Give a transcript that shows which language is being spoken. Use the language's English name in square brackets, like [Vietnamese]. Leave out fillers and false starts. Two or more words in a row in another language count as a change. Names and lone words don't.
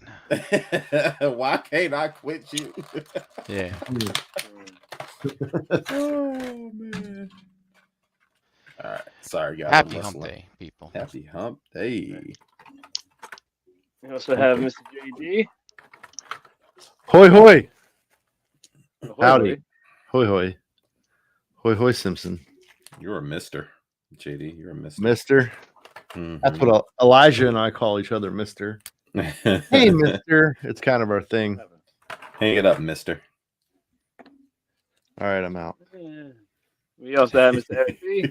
[English] Why can't I quit you? Yeah. Oh man. All right. Sorry, guys. Happy I'm hump hustling. day, people. Happy hump day. We also have Mr. JD. Hoy hoy. Ahoy, Howdy. hoy. Hoy hoy. Hoy hoy Simpson. You're a mister, JD. You're a mister. Mister. Mhm. That's what Elijah and I call each other, Mister. Hey, Mister. It's kind of our thing. Hang it up, mister. All right, I'm out. We also have Mr. Eric B.